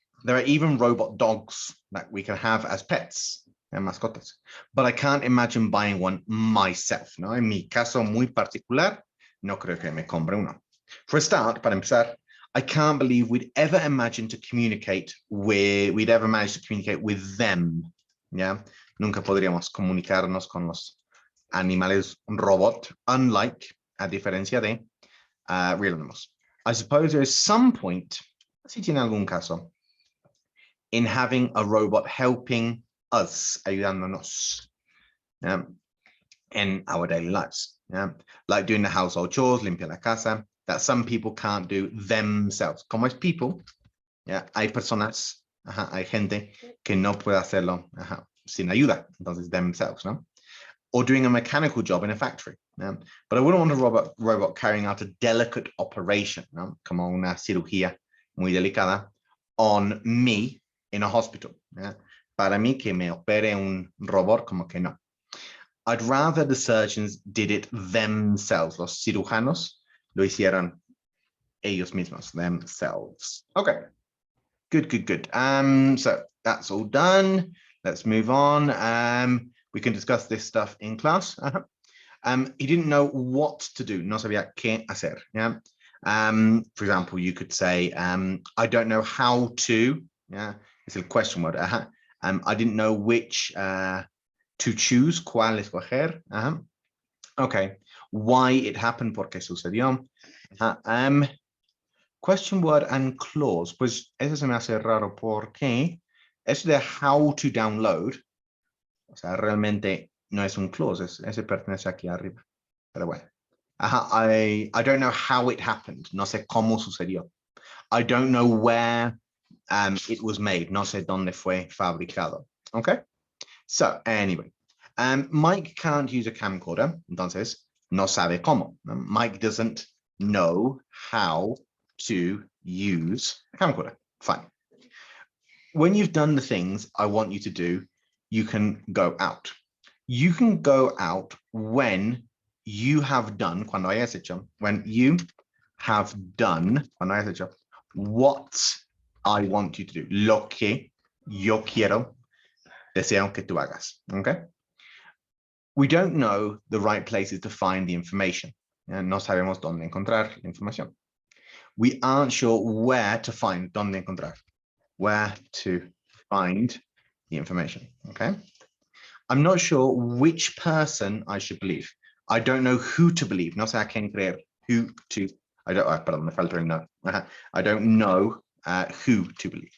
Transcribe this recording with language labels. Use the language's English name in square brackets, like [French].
[English] There are even robot dogs that we can have as pets and mascotas, but I can't imagine buying one myself, ¿no? [Spanish] En mi caso muy particular, no creo que me compre uno. [English] For a start, [Spanish] para empezar, [English] I can't believe we'd ever imagine to communicate with, we'd ever manage to communicate with them, ¿ya? [Spanish] Nunca podríamos comunicarnos con los animales robot, unlike, a diferencia de, [English] real animals. I suppose there is some point, [Spanish] si tiene algún caso, [English] in having a robot helping us, ayudándonos, in our daily lives. Like doing the household chores, [Spanish] limpiar la casa, [English] that some people can't do themselves. [Spanish] Como es people, hay personas, hay gente que no puede hacerlo sin ayuda, entonces themselves, ¿no? [English] Or doing a mechanical job in a factory. But I wouldn't want a robot carrying out a delicate operation, ¿no? [Spanish] Como una cirugía muy delicada, [English] on me in a hospital. [Spanish] Para mí que me opere un robot, como que no. [English] I'd rather the surgeons did it themselves. [Spanish] Los cirujanos lo hicieran ellos mismos, themselves. [English] Okay, good. So that's all done. Let's move on. We can discuss this stuff in class. He didn't know what to do. [Spanish] No sabía qué hacer. [English] Yeah. For example, you could say, I don't know how to. Yeah, it's a question word. I didn't know which to choose. [Spanish] ¿Cuál escoger? [English] Okay. Why it happened? [Spanish] ¿Por qué sucedió? [English] Question word and clause. [Spanish] Pues eso se me hace raro porque eso de [English] how to download, [Spanish] o sea, realmente no es un clause, ese pertenece aquí arriba. Pero bueno. [English] I don't know how it happened. [Spanish] No sé cómo sucedió. [English] I don't know where it was made. [Spanish] No sé dónde fue fabricado. [English] Okay. So anyway, Mike can't use a camcorder. [Spanish] Entonces, no sabe cómo. [English] Mike doesn't know how to use a camcorder. Fine. When you've done the things I want you to do, you can go out. You can go out when you have done, [Spanish] cuando hayas hecho, [English] when you have done, cuando hayas hecho, what I want you to do, [Spanish] lo que yo quiero, deseo que tú hagas, [English] okay? We don't know the right places to find the information. [Spanish] No sabemos dónde encontrar la información. [English] We aren't sure where to find, [Spanish] dónde encontrar, [English] where to find the information, okay? I'm not sure which person I should believe. I don't know who to believe. [Spanish] No sé a quién creer. [English] Who to, [Spanish] perdón, me falta un no. [English] I don't know who to believe.